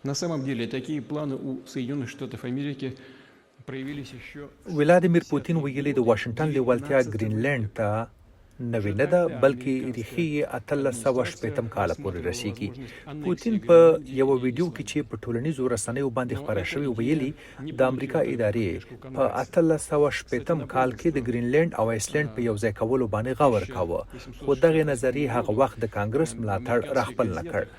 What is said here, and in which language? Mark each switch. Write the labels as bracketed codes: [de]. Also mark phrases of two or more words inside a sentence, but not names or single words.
[ru] На самом деле, такие планы у Соединенных Штатов Америки проявились еще... [ps] ولادیمیر پوتین ویلي د واشنگټن لیوالتیا ګرینلینډ ته نوې نه ده بلکې ریښې یې 1860 کال پورې رسیږي. پوتین په یو ویډیو کې چې په ټولنیزو رسنیو باندې خپاره شوی ویلي د امریکا ادارې په 1860 کال کې د ګرینلینډ او ایسلینډ په یو ځای کولو باندې غور کاوه، خو دغه نظریه هغه وخت د کانګرس ملاتړ راخپل نه کړ.